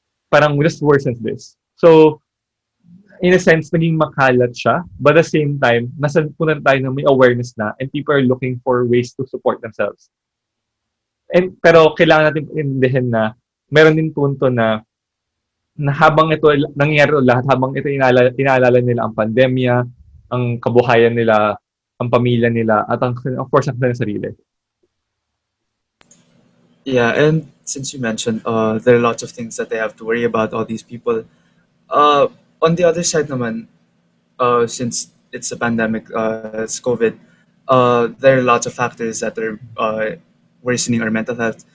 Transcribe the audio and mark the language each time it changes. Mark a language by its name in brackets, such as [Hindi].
[English] Parang just worsens this. So, in a sense, [Filipino] naging makalat siya. [English] But at the same time, [Filipino] nasa punan tayo na may [English] awareness na and people are looking for ways to support themselves. [Filipino] Pero kailangan natin intindihin na meron din punto na habang ito nangyayari lahat, habang ito inaalala nila ang pandemya, ang kabuhayan nila, ang pamilya nila, at [English] of course, [Filipino] ang kanilang sarili. [English] Yeah, and since you mentioned, there are lots of things that they have to worry about, all these people. On the other side naman, since it's a pandemic, it's COVID, there are lots of factors that are worsening our mental health.